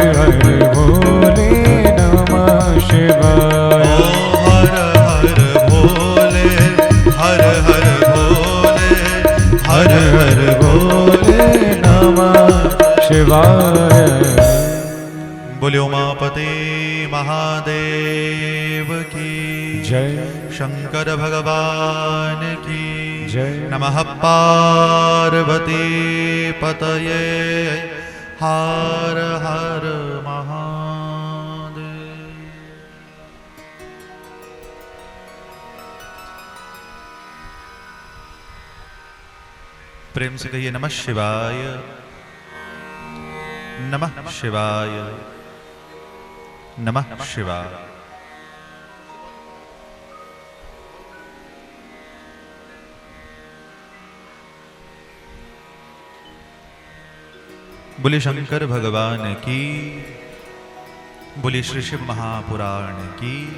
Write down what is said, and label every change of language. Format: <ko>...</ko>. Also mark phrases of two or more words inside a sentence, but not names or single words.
<hi>हर भोले</hi> <sa>नमः शिवाय।</sa> <hi>हर हर भोले, हर हर भोले, हर हर भोले</hi> <sa>नमः शिवाय।</sa> <hi>बोले उमापते महादेव की जय। शंकर भगवान की जय।</hi> <sa>नमः पार्वती पतये हर हर महादेव।</sa> <hi>प्रेम से कहिए</hi> <sa>नमः शिवाय, नमः शिवाय, नमः शिवाय।</sa> <hi>बोले शंकर भगवान की, बोले श्री शिव महापुराण की।</hi>